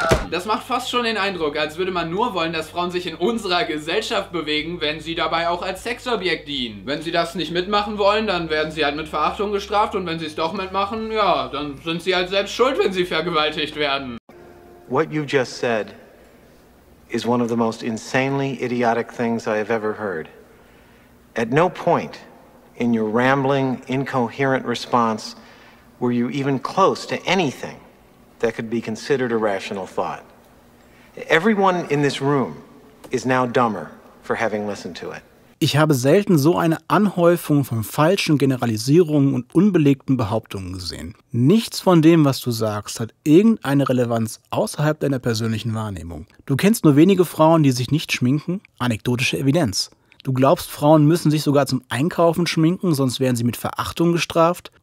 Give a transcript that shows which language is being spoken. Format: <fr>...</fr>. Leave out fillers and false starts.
<de>Das macht fast schon den Eindruck, als würde man nur wollen, dass Frauen sich in unserer Gesellschaft bewegen, wenn sie dabei auch als Sexobjekt dienen. Wenn sie das nicht mitmachen wollen, dann werden sie halt mit Verachtung gestraft und wenn sie es doch mitmachen, ja, dann sind sie halt selbst schuld, wenn sie vergewaltigt werden.</de> <en>What you just said is one of the most insanely idiotic things I have ever heard. At no point in your rambling, incoherent response were you even close to anything that could be considered a rational thought. Everyone in this room is now dumber for having listened to it.</en> <de>Ich habe selten so eine Anhäufung von falschen Generalisierungen und unbelegten Behauptungen gesehen. Nichts von dem, was du sagst, hat irgendeine Relevanz außerhalb deiner persönlichen Wahrnehmung. Du kennst nur wenige Frauen, die sich nicht schminken? Anekdotische Evidenz. Du glaubst, Frauen müssen sich sogar zum Einkaufen schminken, sonst werden sie mit Verachtung gestraft?</de>